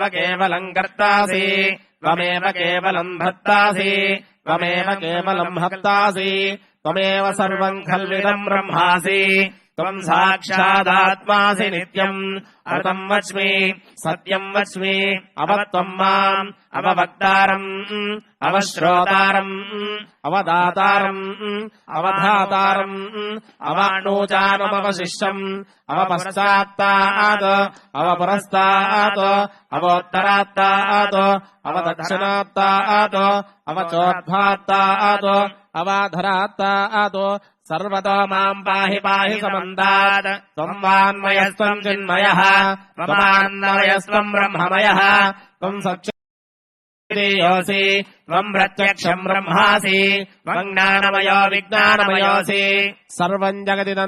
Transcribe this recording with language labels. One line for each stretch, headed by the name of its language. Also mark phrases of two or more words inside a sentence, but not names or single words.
Sanskrit: కేవలం కర్తాసి త్వమేవ కేవలం భర్తాసి త్వమేవ కేవలం భక్తాసి త్వమేవ సర్వం ఖల్విదం బ్రహ్మాసి త్వం సాక్షాదాత్మాసి నిత్యం అమృతం వచ్మి సత్యం వచ్మి అవత్వం మాం అవవక్తారం అవశ్రోతారం అవదాతారం అవధాతారం అవాణూచానమవశిష్యం అవపశ్చాత్తాత్ అవపురస్తాత్ అవోత్తరాత్తాత్ అవదక్షిణాత్తాత్ అవచోద్భాత్తాత్ అవాధరాత్తాత్ सर्वतो माम् पाहि पाहि समन्तात् त्वम् वाङ्मयस्त्वम् चिन्मयः त्वमानन्दमयस्त्वम् ब्रह्ममयः त्वम् सच्चिदयोऽसि त्वम् प्रत्यक्षम् ब्रह्मासि त्वम् ज्ञानमयो विज्ञानमयोऽसि सर्वम् जगदिदम्